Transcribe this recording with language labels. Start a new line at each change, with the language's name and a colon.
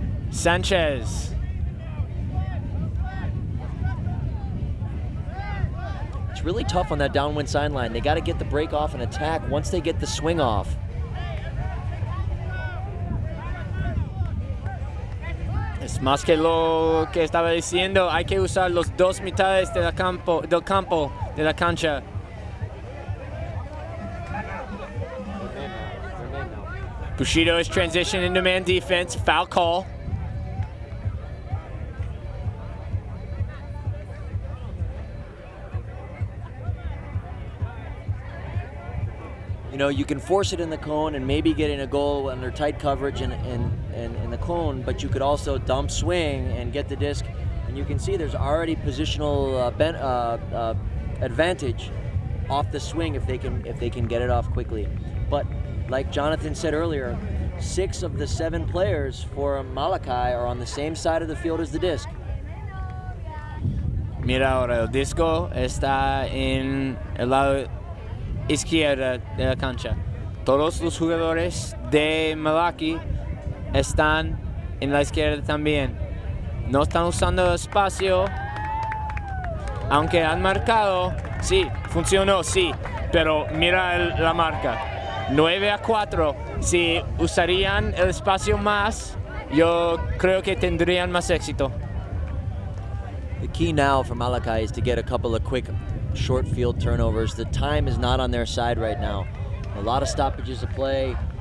English: Sanchez. It's really tough on that downwind sideline. They got to get the break off and attack once they get the swing off.
Spanish: Es más que lo que estaba diciendo, hay que usar los dos mitades del campo, de la cancha.
English: Bushido is transitioning into man defense, foul call. You know, you can force it in the cone and maybe get in a goal under tight coverage in the cone, but you could also dump swing and get the disc. And you can see there's already positional advantage off the swing if they can get it off quickly. But like Jonathan said earlier, 6 of the 7 players for Malaki are on the same side of the field as the disc.
Spanish: Mira ahora, el disco está en el lado izquierdo de la cancha. Todos los jugadores de Malaki están en la izquierda también. No están usando espacio, aunque han marcado. Sí, funcionó, sí, pero mira la marca. 9-4, si usarían el espacio más, yo creo que tendrían más éxito.
English: The key now for Malaki is to get a couple of quick short field turnovers. The time is not on their side right now. A lot of stoppages of play.